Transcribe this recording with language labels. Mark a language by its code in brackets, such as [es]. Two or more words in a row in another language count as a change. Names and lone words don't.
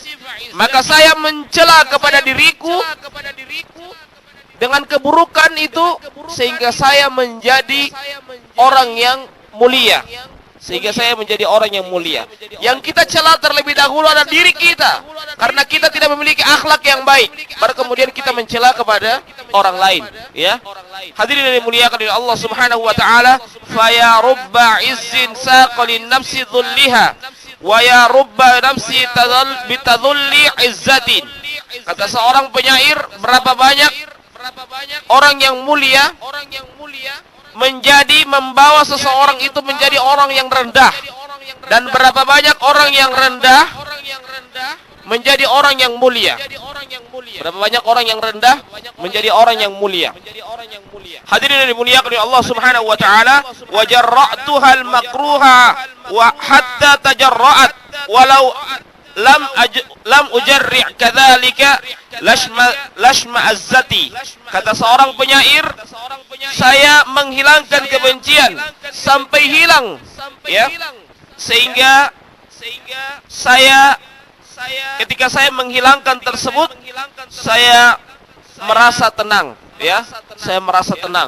[id] Maka saya mencela kepada diriku dengan keburukan itu sehingga saya menjadi orang yang mulia. Sehingga saya menjadi orang yang mulia. Yang kita cela terlebih dahulu adalah diri kita, karena kita tidak memiliki akhlak yang baik, baru kemudian kita mencela kepada orang lain. Ya, hadirin yang dimuliakan oleh Allah [ar] سبحانه وتعالى فيا رب عز ساق النفس ذلها ويا رب نفس بالتذلل عزت. [id] Kata seorang penyair, berapa banyak orang yang mulia menjadi membawa seseorang itu menjadi orang yang rendah, dan berapa banyak orang yang rendah menjadi orang yang mulia. Berapa banyak orang yang rendah menjadi orang yang mulia. Hadirin yang dimuliakan oleh Allah [ar] سبحانه وتعالى وجرعتها المكروه وحتى تجرعت ولو لم أجرع كذلك لاشمأزت. [id] Kata seorang penyair, saya menghilangkan kebencian sampai hilang, ya, sehingga saya ketika saya menghilangkan tersebut, saya merasa tenang, ya, saya merasa tenang.